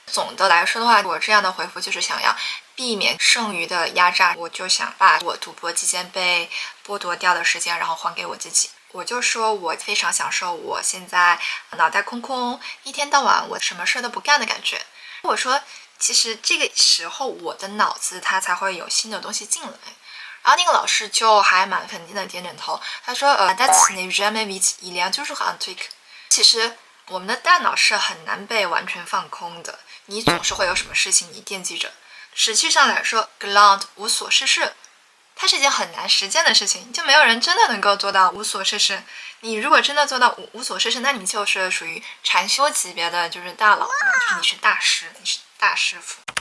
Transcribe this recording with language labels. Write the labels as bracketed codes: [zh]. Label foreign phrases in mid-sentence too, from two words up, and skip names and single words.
[zh] 总的来说的话，我这样的回复就是想要避免剩余的压榨，我就想把我读博期间被剥夺掉的时间，然后还给我自己。我就说我非常享受我现在脑袋空空，一天到晚我什么事都不干的感觉。我说其实这个时候我的脑子它才会有新的东西进来。然后那个老师就还蛮肯定的点点头，他说 that's [fr] ne jamais vite il y a toujours un truc。 [zh] 其实我们的大脑是很难被完全放空的，你总是会有什么事情你惦记着。实际上来说 ，Gland 无所事事，它是一件很难实践的事情，就没有人真的能够做到无所事事。你如果真的做到无所事事，那你就是属于禅修级别的，就是大佬嘛，就是你是大师，你是大师傅。